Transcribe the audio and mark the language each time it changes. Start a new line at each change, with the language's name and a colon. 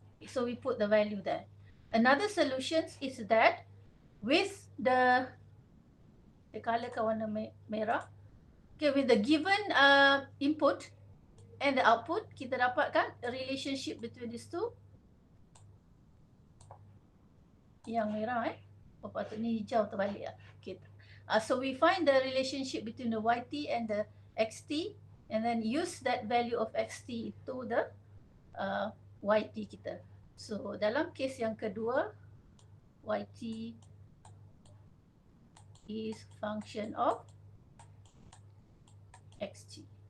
English: So we put the value there. Another solution is that with the color
Malay: warna merah,
English: okay, with the given input and the output,
Malay: kita dapatkan
English: a relationship between these two.
Malay: Yang merah patutnya hijau terbalik lah.
English: Okay. So we find the relationship between the yt and the xt, and then use that value of xt to the yt
Malay: kita.
English: So
Malay: dalam case yang kedua,
English: yt is function of xt.